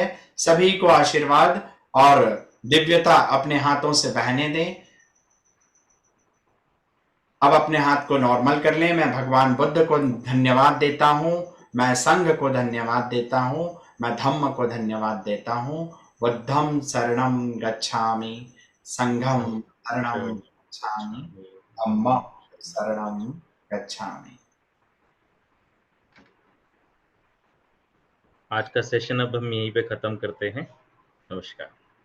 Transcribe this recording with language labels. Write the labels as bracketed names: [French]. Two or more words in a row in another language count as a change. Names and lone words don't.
[Hindi] सभी को आशीर्वाद और दिव्यता अपने हाथों से बहने दें। अब अपने हाथ को नॉर्मल कर लें। मैं भगवान बुद्ध को धन्यवाद देता हूं, मैं संघ को धन्यवाद देता हूं, मैं धम्म को धन्यवाद देता हूं। [Pali] बुद्धं शरणं गच्छामि, संघं शरणं गच्छामि, धम्मं शरणं गच्छामि। [Hindi] आज का सेशन अब हम यहीं पे खत्म करते हैं। नमस्कार।